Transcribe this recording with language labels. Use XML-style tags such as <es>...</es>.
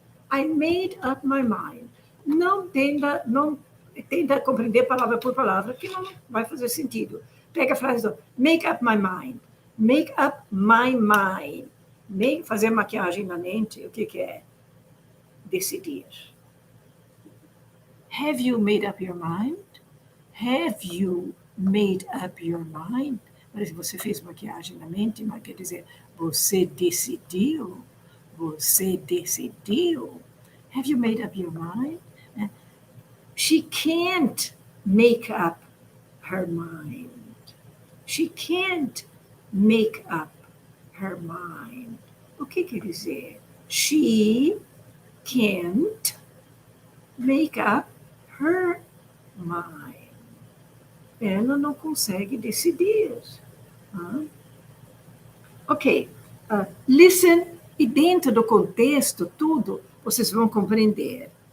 <en>I made up my mind.</en> <pt>Não tenta compreender palavra por palavra, que não vai fazer sentido. Pega a frase do</pt> <en>make up my mind. Make up my mind.</en> <pt>Fazer maquiagem na mente, o que é? Decidir.</pt> <en>Have you made up your mind? Have you made up your mind?</en> <pt>Mas se você fez maquiagem na mente, não quer dizer você decidiu. Você decidiu.</pt> <en>Have you made up your mind? She can't make up her mind. She can't make up her mind.</en> <pt>O que quer dizer?</pt> <en>She can't make up her mind.</en> <pt>Ela não consegue decidir. Ok. Listen, e dentro do contexto, tudo, vocês vão compreender.</pt>